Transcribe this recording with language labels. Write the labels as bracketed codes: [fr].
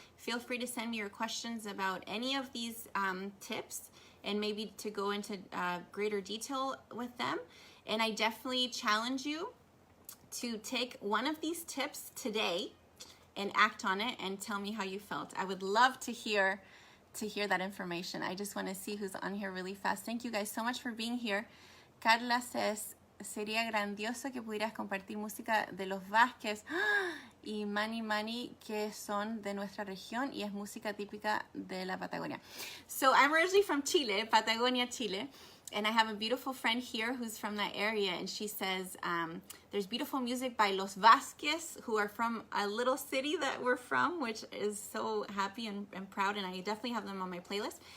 [en] Feel free to send me your questions about any of these tips, and maybe to go into greater detail with them. And I definitely challenge you to take one of these tips today and act on it and tell me how you felt. I would love to hear that information. I just want to see who's on here really fast. Thank you guys so much for being here. Carla says, [es] sería grandioso que pudieras compartir música de los Vázquez y Mani Mani, que son de nuestra región y es música típica de la Patagonia. [en] So I'm originally from Chile, Patagonia, Chile. And I have a beautiful friend here who's from that area, and she says there's beautiful music by Los Vázquez, who are from a little city that we're from, which is so happy and proud, and I definitely have them on my playlist.